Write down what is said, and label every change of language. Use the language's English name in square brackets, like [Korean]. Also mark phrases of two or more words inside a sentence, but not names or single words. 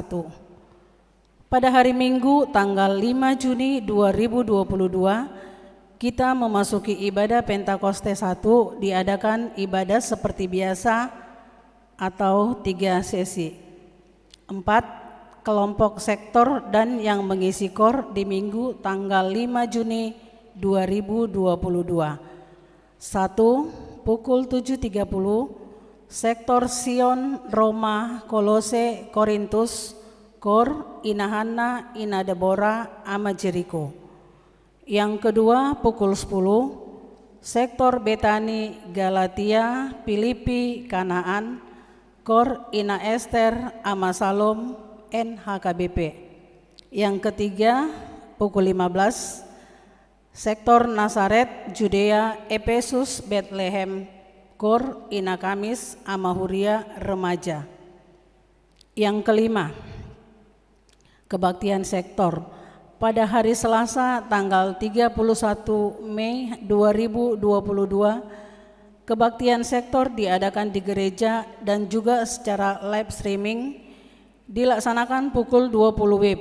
[Indonesian] Pada hari Minggu tanggal 5 Juni 2022, kita memasuki ibadah Pentakosta 1, diadakan ibadah seperti biasa atau 3 sesi. 4. Kelompok sektor dan yang mengisi KOR di Minggu tanggal 5 Juni 2022. 1. Pukul 7.30 sektor Sion, Roma, Kolose, Korintus, KOR, Inahana, Inadebora, ama Jeriko. Yang kedua pukul 10 sektor Betani, Galatia, Filipi, Kanaan, KOR, Ina Ester, ama Salom, NHKBP. Yang ketiga pukul 15 sektor Nazaret, Judea, Efesus, Bethlehem, KOR, Ina Kamis, Amahuria, Remaja. Yang kelima, kebaktian sektor pada hari Selasa tanggal 31 Mei 2022. Kebaktian sektor diadakan di gereja dan juga secara [English] live streaming, [Indonesian] dilaksanakan pukul 20 WIB.